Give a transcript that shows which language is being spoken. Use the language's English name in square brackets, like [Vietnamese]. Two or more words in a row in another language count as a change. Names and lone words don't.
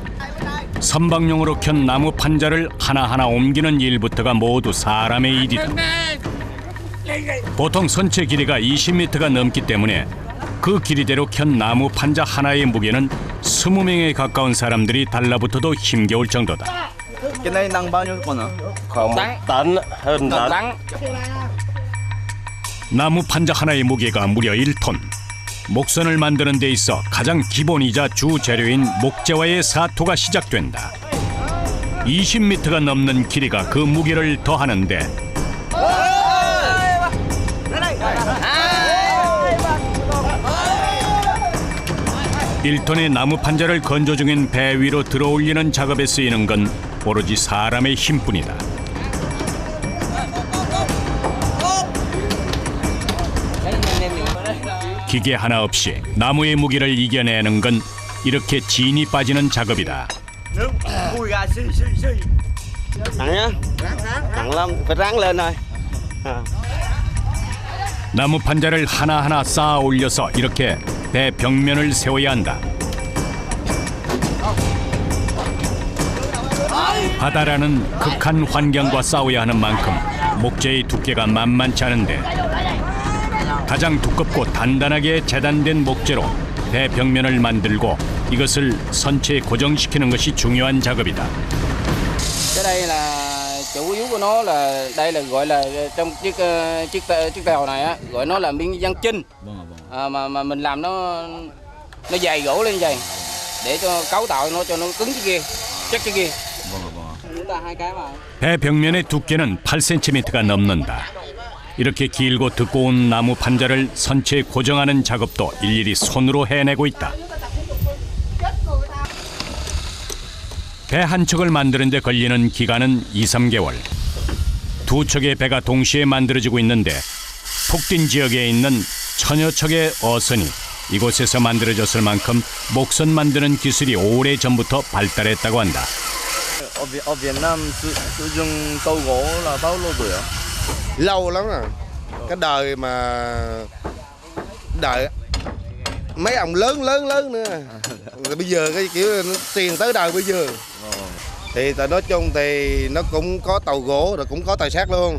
[Korean] 선박용으로 켠 나무 판자를 하나하나 옮기는 일부터가 모두 사람의 일이다. 보통 선체 길이가 20m가 넘기 때문에 그 길이대로 켠 나무 판자 하나의 무게는 20명에 가까운 사람들이 달라붙어도 힘겨울 정도다. [Vietnamese] Cái này nặng bao nhiêu con ạ? Khoảng 1 tấn, hơn tấn. [Korean] 나무 판자 하나의 무게가 무려 1톤. 목선을 만드는 데 있어 가장 기본이자 주 재료인 목재와의 사토가 시작된다. 20m가 넘는 길이가 그 무게를 더하는데 1톤의 나무 판자를 건조 중인 배 위로 들어올리는 작업에 쓰이는 건 오로지 사람의 힘뿐이다. 기계 하나 없이 나무의 무게를 이겨내는 건 이렇게 진이 빠지는 작업이다. [Vietnamese] Nặng nhá. Nặng lắm, phải ráng lên thôi. [Korean] 나무 판자를 하나하나 쌓아 올려서 이렇게 배 벽면을 세워야 한다. 바다라는 극한 환경과 싸워야 하는 만큼 목재의 두께가 만만치 않은데 가장 두껍고 단단하게 재단된 목재로 배 벽면을 만들고 이것을 선체에 고정시키는 것이 중요한 작업이다. [Vietnamese] Cái đây là chủ yếu của nó là đây là gọi là trong chiếc tàu này á, gọi nó là miếng ván chinh. Mà mình làm nó dày gỗ lên dày để cho cấu tạo nó cho nó cứng cái kia, chắc cái kia. Chúng ta hai cái mà. [Korean] 배 벽면의 두께는 8cm가 넘는다. 이렇게 길고 두꺼운 나무 판자를 선체에 고정하는 작업도 일일이 손으로 해내고 있다. 배 한 척을 만드는 데 걸리는 기간은 2~3개월. 두 척의 배가 동시에 만들어지고 있는데 푹딘 지역에 있는 천여 척의 어선이 이곳에서 만들어졌을 만큼 목선 만드는 기술이 오래전부터 발달했다고 한다. [Vietnamese] Ở Việt Nam sử dụng tàu gỗ là bao lâu rồi ạ? Lâu lắm rồi. Cái đời mà đợi mấy ông lớn nữa. Bây giờ cái kiểu nó tiền tới đời bây giờ. Thì nói chung thì nó cũng có tàu gỗ rồi cũng có tàu sắt luôn.